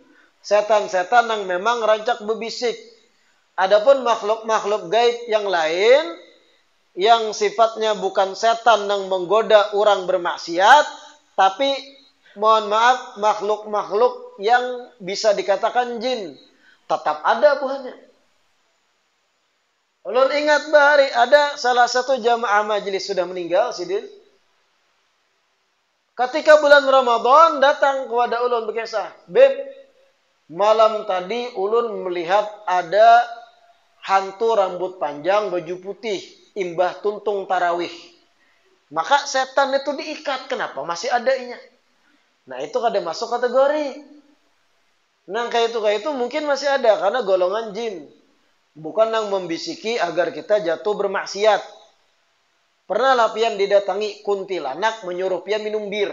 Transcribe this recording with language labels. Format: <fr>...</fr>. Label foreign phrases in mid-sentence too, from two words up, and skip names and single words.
<id>Setan-setan yang memang rancak berbisik. Adapun makhluk-makhluk gaib yang lain yang sifatnya bukan setan yang menggoda orang bermaksiat, tapi mohon maaf, makhluk-makhluk yang bisa dikatakan jin, tetap ada buahnya. Ulun ingat bahari ada salah satu jamaah majelis sudah meninggal, sidin. Ketika bulan Ramadan datang kepada ulun berkisah, Beb, malam tadi ulun melihat ada hantu rambut panjang, baju putih,</id> <bjn>imbah tuntung</bjn> <id>tarawih. Maka setan itu diikat, kenapa masih adanya? Nah itu kada masuk kategori. Nah kayak itu mungkin masih ada karena golongan jin. Bukan yang membisiki agar kita jatuh bermaksiat. Pernah lah pian didatangi kuntilanak menyuruh pian minum bir.</id>